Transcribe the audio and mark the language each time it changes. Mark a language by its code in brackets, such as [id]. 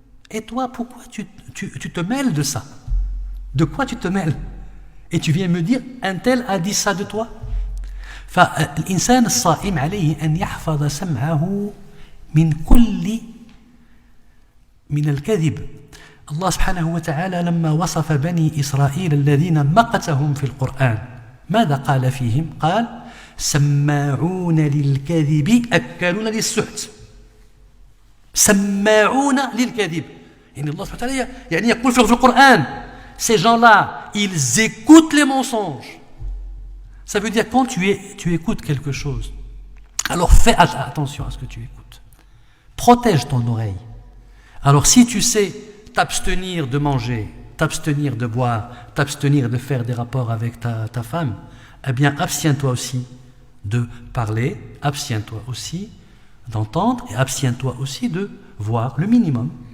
[fr] Et toi, pourquoi tu te mêles de ça? De quoi tu te mêles? Et tu viens me dire, un tel a dit ça de toi? [ar] فالإنسان الصائم عليه أن يحفظ سمعه من الكذب. الله سبحانه وتعالى لما وصف بني إسرائيل الذين مقتهم في القرآن ماذا قال فيهم؟ قال سماعون للكذب أكالون للسحت. سماعون للكذب يعني الله سبحانه وتعالى يعني يقول في القرآن [fr] ces gens-là ils écoutent les mensonges. Ça veut dire quand tu écoutes quelque chose alors fais attention à ce que tu écoutes, protège ton oreille. Alors si tu sais t'abstenir de manger, t'abstenir de boire, t'abstenir de faire des rapports avec ta femme, eh bien abstiens-toi aussi de parler, abstiens-toi aussi d'entendre et abstiens-toi aussi de voir le minimum.